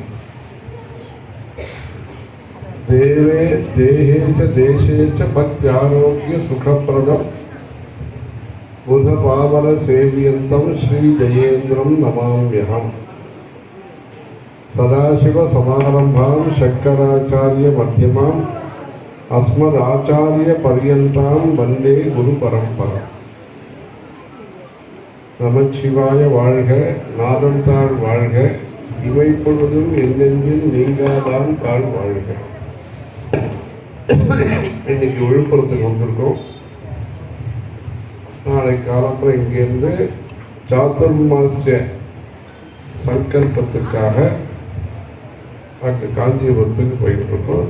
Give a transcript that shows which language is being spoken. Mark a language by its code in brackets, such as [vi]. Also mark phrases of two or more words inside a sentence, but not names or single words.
[sa] देवे देहे च देशे च भक्त्यारोग्य सुखप्रदं बुधपावन सेव्यन्तं श्री जयेन्द्रं नमाम्यहम्। सदाशिव समारंभां शंकराचार्य मध्यमाम् अस्मदाचार्य पर्यन्तां वन्दे गुरु परंपरा। [ta] நமச்சிவாய வாழ்க, நாதந்தாள் வாழ்க, இவை பொழுதும் எந்தெந்தில் நீங்காதான் தாழ் வாழ்க. இன்னைக்கு விழுப்புரத்துக்கு வந்திருக்கோம். நாளை காலம்புற இங்கிருந்து சாதுர்மாசிய சங்கல்பத்துக்காக அங்கே காஞ்சிபுரத்துக்கு போயிட்டு இருக்கோம்.